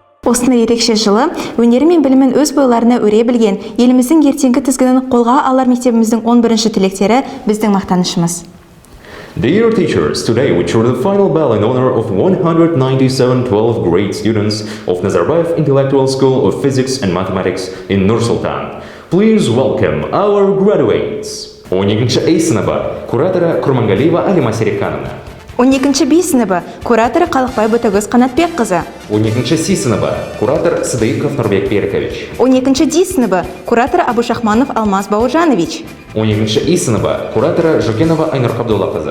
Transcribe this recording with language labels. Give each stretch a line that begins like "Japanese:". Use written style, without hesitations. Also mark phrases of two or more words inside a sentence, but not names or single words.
Kazakh: Осындай ерекше жылы өнері мен білімін өз бойларына өре білген еліміздің ертеңгі тізгінін қолға алар мектебіміздің 11-ші түлектері біздің мақтанышымыз.
English: Dear teachers, today we turn the final bell in honor of 197 12th grade students of Nazarbayev Intellectual School of Physics and Mathematics in Nur-Sultan. Please welcome our graduates.
Kazakh: 12-ші A сыныбы кураторы Курмангалиева Алима Серикановна. 12-ші B сыныбы кураторы Қалықбай Ботагөз Қанатбек қызы. 12-ші C сыныбы куратор Сыдыйков Нұрбек Беркович. 12-ші D сыныбы кураторы Абушахманов Алмаз Бауыржанович. 12-ші И сыныбы кураторы Жукенова Айнұр Қабдолла қызы.